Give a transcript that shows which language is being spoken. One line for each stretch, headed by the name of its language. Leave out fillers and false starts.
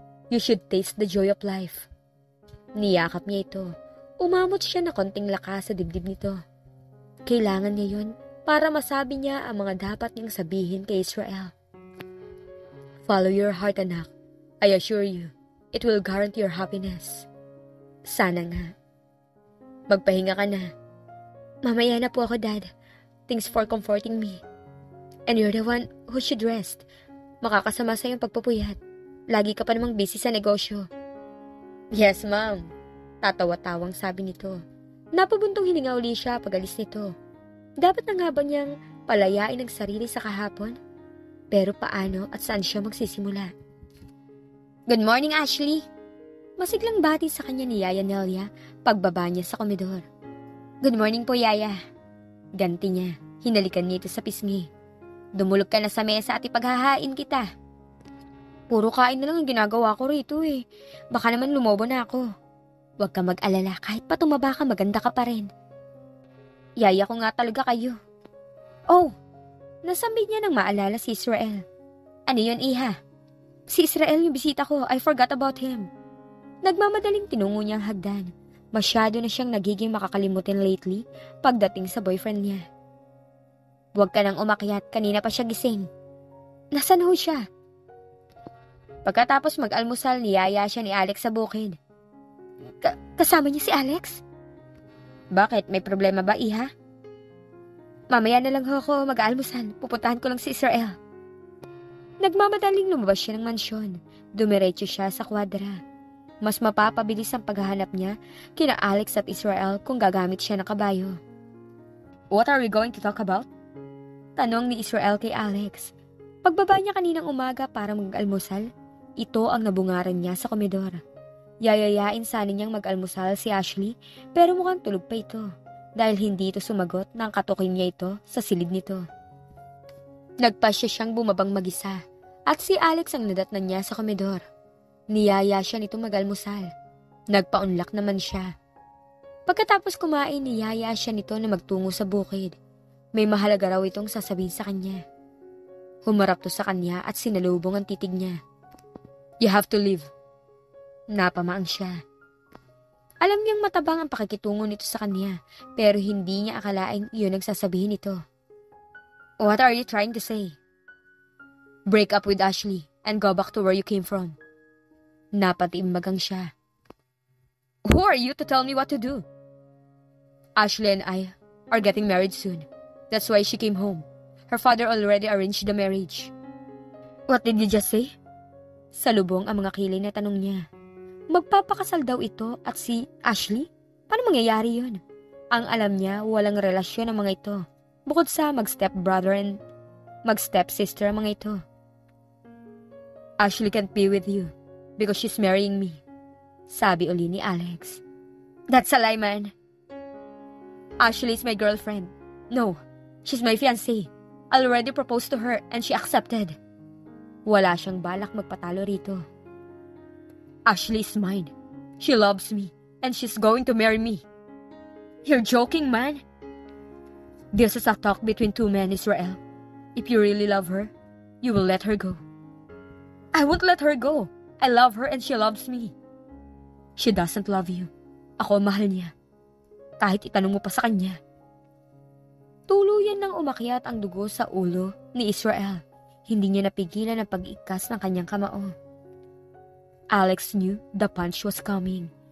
English: You should taste the joy of life.
Filipino: Niyakap niya ito. Umamot siya na konting lakas sa dibdib nito. Kailangan niya yun para masabi niya ang mga dapat niyang sabihin kay Israel.
English: Follow your heart, anak. I assure you, it will guarantee your happiness.
Filipino: Sana nga. Magpahinga ka na. Mamaya na po ako, Dad.
English: Thanks for comforting me. And you're the one who should rest.
Filipino: Makakasama sa iyong pagpupuyat. Lagi ka pa namang busy sa negosyo.
English: Yes, Ma'am.
Filipino: Tatawa-tawang sabi nito. Napabuntong hininga uli siya pag-alis nito. Dapat na nga ba niyang palayain ang sarili sa kahapon? Pero paano at saan siya magsisimula?
English: Good morning, Ashley.
Filipino: Masiglang bati sa kanya ni Yaya Nelia pagbaba niya sa komedor. Good morning po, Yaya. Ganti niya. Hinalikan niya ito sa pisngi. Dumulog ka na sa mesa at ipaghahain kita. Puro kain na lang ang ginagawa ko rito eh. Baka naman lumobo na ako. Huwag ka mag-alala, kahit pa tumaba ka, maganda ka pa rin. Yaya ko nga talaga kayo. Oh, nasambit niya nang maalala si Israel. Ano yun, Iha? Si Israel yung bisita ko,
English: I forgot about him.
Filipino: Nagmamadaling tinungo niya ang hagdan. Masyado na siyang nagiging makakalimutin lately pagdating sa boyfriend niya. Huwag ka nang umakyat, kanina pa siya gising. Nasaan ho siya? Pagkatapos mag-almusal, niyaya siya ni Alex sa bukid. Kasama niya si Alex? Bakit? May problema ba, Iha? Mamaya na lang ho ako mag-almusal. Pupuntahan ko lang si Israel. Nagmamadaling lumabas siya ng mansyon. Dumiretso siya sa kwadra. Mas mapapabilis ang paghahanap niya kina Alex at Israel kung gagamit siya ng kabayo.
English: What are we going to talk about?
Filipino: Tanong ni Israel kay Alex. Pagbaba niya kaninang umaga para mag-almusal, ito ang nabungaran niya sa komedor. Yayayain sana niyang mag-almusal si Ashley pero mukhang tulog pa ito. dahil hindi ito sumagot nang katukin niya ito sa silid nito. Nagpasya siyang bumabang mag-isa at si Alex ang nadatnan niya sa komedor. Niyaya siya nito mag-almusal. Nagpaunlak naman siya. Pagkatapos kumain, niyaya siya nito na magtungo sa bukid. May mahalaga raw itong sasabihin sa kanya. Humarap to sa kanya at sinalubong ang titig niya.
English: You have to leave.
Filipino: Napamaang siya. Alam niyang matabang ang pakikitungo nito sa kanya, pero hindi niya akalaing iyon ang sasabihin nito.
English: What are you trying to say? Break up with Ashley and go back to where you came from.
Filipino: Napatiimbagang siya.
English: Who are you to tell me what to do? Ashley and I are getting married soon. That's why she came home. Her father already arranged the marriage. What did you just say?
Filipino: Salubong ang mga kilay na tanong niya. Magpapakasal daw ito at si Ashley? Paano mangyayari yun? Ang alam niya, walang relasyon ang mga ito. Bukod sa mag-step-brother and mag-step-sister ang mga ito.
English: Ashley can't be with you because she's marrying me.
Filipino: Sabi uli ni Alex.
English: That's a lie, man. Ashley is my girlfriend. No, she's my fiancée. I already proposed to her and she accepted.
Filipino: Wala siyang balak magpatalo rito.
English: Ashley is mine. She loves me and she's going to marry me. You're joking, man. This is a talk between two men, Israel. If you really love her, you will let her go. I won't let her go. I love her and she loves me. She doesn't love you.
Filipino: Ako ang mahal niya. Kahit itanong mo pa sa kanya. Tuluyan nang umakyat ang dugo sa ulo ni Israel. Hindi niya napigilan ang pag-ikas ng kanyang kamao.
English: Alex knew the punch was coming.